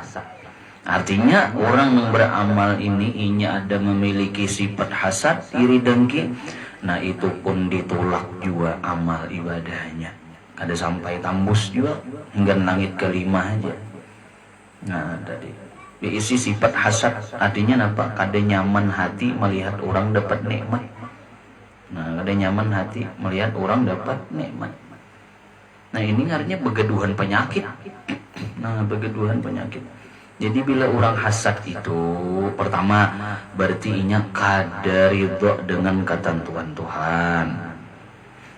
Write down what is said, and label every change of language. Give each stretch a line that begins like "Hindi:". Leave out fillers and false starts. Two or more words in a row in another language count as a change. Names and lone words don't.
Indonesian: Artinya orang yang beramal ini inya ada memiliki sifat hasad, iri dengki, nah itu pun ditolak juga amal ibadahnya. Ada sampai tambus juga hingga langit kelima aja. Nah tadi diisi sifat hasad, artinya apa?
Banjar: Kada nyaman hati melihat orang dapat nikmat. Nah, kada nyaman hati melihat orang dapat nikmat. Nah, ini artinya begeduhan penyakit. Nah, begeduhan penyakit. Jadi bila orang hasad itu, pertama berarti inya kada ridho dengan ketentuan Tuhan.